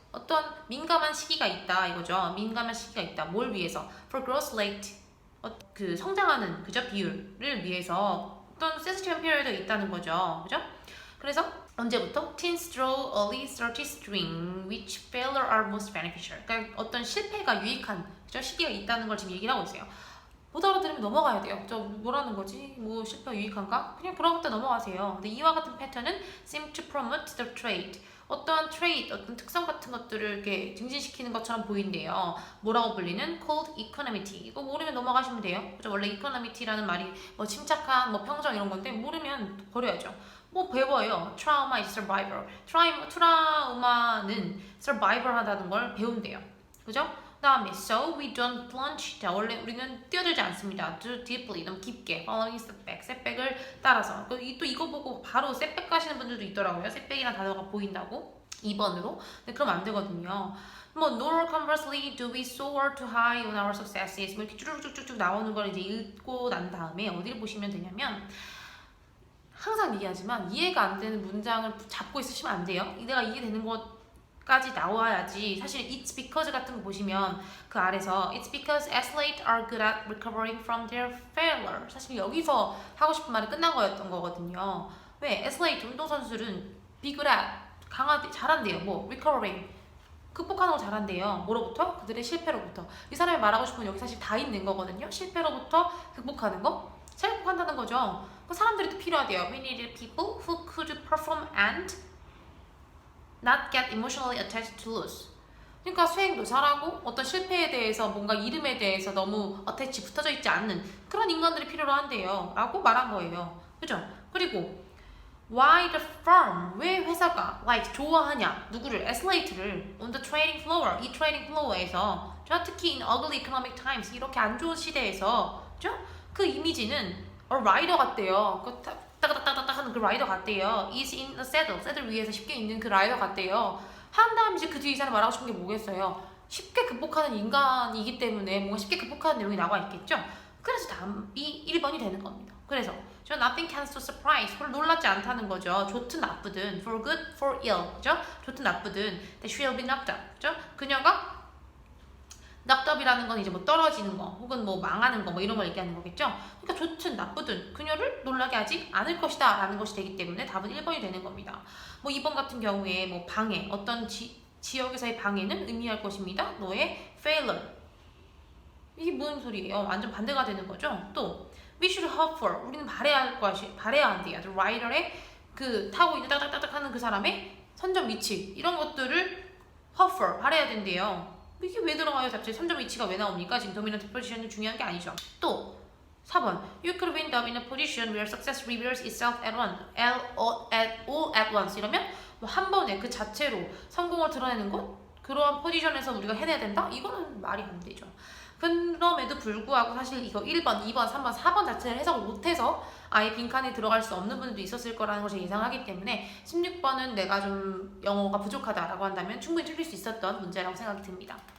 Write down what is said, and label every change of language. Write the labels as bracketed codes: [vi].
[ko] 어떤 민감한 시기가 있다 이거죠. 민감한 시기가 있다. 뭘 위해서? [en] For growth rate. [ko] 그 성장하는 그죠 비율을 위해서 어떤 [en] sensitive period [ko] 가 있다는 거죠. 그죠? 그래서 언제부터? [en] Teens through early 30s during which failure are most beneficial. [ko] 그러니까 어떤 실패가 유익한 그죠? 시기가 있다는 걸 지금 얘기를 하고 있어요. 못 알아들으면 넘어가야 돼요. 저 뭐라는 거지? 뭐 실패가 유익한가? 그냥 그런 것도 넘어가세요. 근데 이와 같은 패턴은 [en] seem to promote the trait. [ko] 어떠한 트레이트, 어떤 특성 같은 것들을 이렇게 증진시키는 것처럼 보인대요. 뭐라고 불리는? [en] Called equanimity. [ko] 이거 모르면 넘어가시면 돼요. 그죠? 원래 equanimity라는 말이 뭐 침착한, 뭐 평정 이런 건데 모르면 버려야죠. 뭐 배워요. [en] Trauma is survivor. [ko] 트라우마는 survivor 하다는 걸 배운대요. 그죠? 다음에 [en] so we don't plunge. [ko] 자, 원래 우리는 뛰어들지 않습니다. [en] too deeply, [ko] 너무 깊게. [en] following setback, [ko] setback을 따라서. 또 이거 보고 바로 setback 가시는 분들도 있더라고요. setback이라는 단어가 보인다고 2번으로. 근데 그러면 안 되거든요. [en] 뭐 nor conversely do we soar too high on our successes. [ko] 뭐 이렇게 쭉쭉쭉쭉 나오는 걸 이제 읽고 난 다음에 어디를 보시면 되냐면 항상 얘기하지만 이해가 안 되는 문장을 잡고 있으시면 안 돼요. 내가 이해되는 것 까지 나와야지. [en] 사실 it's because [ko] 같은 거 보시면 그 아래서 [en] it's because athletes are good at recovering from their failure. [ko] 사실 여기서 하고 싶은 말이 끝난 거였던 거거든요. 왜? athlete 운동선수들은 be good at 잘한대요. 뭐 recovering 극복하는 거 잘한대요. 뭐로부터? 그들의 실패로부터. 이 사람이 말하고 싶은 건 여기 사실 다 있는 거거든요. 실패로부터 극복하는 거? 잘 극복한다는 거죠. 그 사람들이 또 필요하대요. [en] We needed people who could perform and not get emotionally attached to lose. [ko] 그러니까 수행도 잘하고 어떤 실패에 대해서 뭔가 이름에 대해서 너무 어태치 붙어져 있지 않는 그런 인간들이 필요로 한대요. 라고 말한 거예요. 그죠? 그리고 [en] why the firm? [ko] 왜 회사가 like 좋아하냐? 누구를? [en] athlete를 on the trading floor. [ko] 이 trading floor에서 특히 [en] in ugly economic times [ko] 이렇게 안 좋은 시대에서 그죠? 그 이미지는 라이더 같대요. 그 따가닥따가닥 하는 그 라이더 같대요. [en] is in the saddle. [ko] saddle 위에서 쉽게 있는 그 라이더 같대요. 한 다음 이제 그 뒤에 이 사람 말하고 싶은 게 뭐겠어요? 쉽게 극복하는 인간이기 때문에 뭔가 쉽게 극복하는 내용이 나와 있겠죠? 그래서 다음이 1번이 되는 겁니다. 그래서 저 [en] nothing can so surprise. [ko] 별로 놀랍지 않다는 거죠. 좋든 나쁘든 [en] for good, for ill. [ko] 그죠? 좋든 나쁘든 [en] that she will be knocked up. [ko] 그죠? 그녀가 knocked up이라는 건 이제 뭐 떨어지는 거 혹은 뭐 망하는 거 뭐 이런 걸 얘기하는 거겠죠. 그러니까 좋든 나쁘든 그녀를 놀라게 하지 않을 것이다 라는 것이 되기 때문에 답은 1번이 되는 겁니다. 뭐 2번 같은 경우에 뭐 방해, 어떤 지역에서의 방해는 의미할 것입니다. 너의 failure. 이게 무슨 소리예요? 완전 반대가 되는 거죠. 또 [en] we should hope for. [ko] 우리는 바래야 한대요. The rider의 그 타고 있는 딱딱딱딱 하는 그 사람의 선점 위치 이런 것들을 [en] hope for [ko] 바래야 된대요. 이게 왜 들어가요? 갑자기 선점 위치가 왜 나옵니까? 지금 도미넌트 포지션이 중요한 게 아니죠. 또 [en] 4번 You could wind up in a position where success reveals itself at all at once. [ko] 이러면 뭐 한 번에 그 자체로 성공을 드러내는 것? 그러한 포지션에서 우리가 해내야 된다? 이거는 말이 안 되죠. 그럼에도 불구하고 사실 이거 1번, 2번, 3번, 4번 자체를 해석을 못해서 아예 빈칸에 들어갈 수 없는 분들도 있었을 거라는 것을 예상하기 때문에 16번은 내가 좀 영어가 부족하다라고 한다면 충분히 틀릴 수 있었던 문제라고 생각이 듭니다.